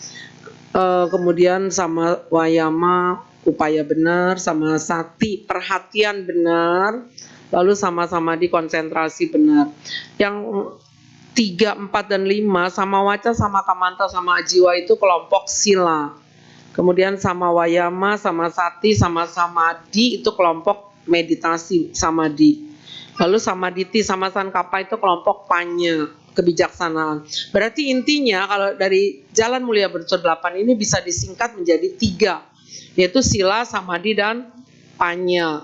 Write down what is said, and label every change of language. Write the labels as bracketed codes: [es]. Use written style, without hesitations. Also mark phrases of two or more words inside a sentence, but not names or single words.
[id] Kemudian [pi] sama wayama, [id] upaya benar, [pi] sama sati, [id] perhatian benar, lalu sama-sama di konsentrasi benar. Yang 3, 4, dan 5 [pi] sama waca, sama kamanta, sama ajiwa [id] itu kelompok sila. Kemudian [pi] sama wayama, sama sati, sama samadhi [id] itu kelompok meditasi samadhi. Lalu [pi] samaditi, sama sankapa [id] itu kelompok panya, kebijaksanaan. Berarti intinya kalau dari jalan mulia berunsur 8 ini bisa disingkat menjadi 3. Yaitu sila, samadhi, dan panya.